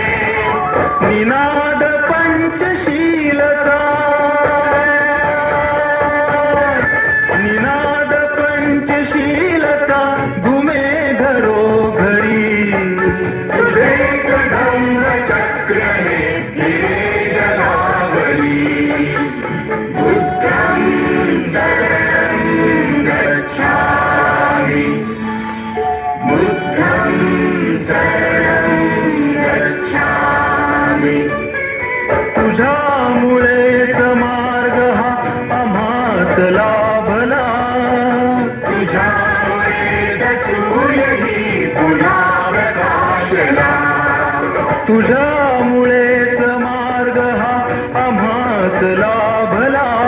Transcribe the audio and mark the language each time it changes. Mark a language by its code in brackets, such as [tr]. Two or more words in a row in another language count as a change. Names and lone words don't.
[mr] निनाद पंचशीलचा, निनाद पंचशीलचा घुमे घरोघरी. तुझेच धम्मचक्र हे फिरे जगावरी. [pi] बुद्धं शरणं गच्छामि, बुद्धं शरणं गच्छामि. [mr] तुझ्यामुळेच मार्ग हा आम्हास लाभला. तुझ्यामुळेच सूर्यही पुन्हा प्रकाशला. तुझ्यामुळेच मार्ग हा आम्हास लाभला.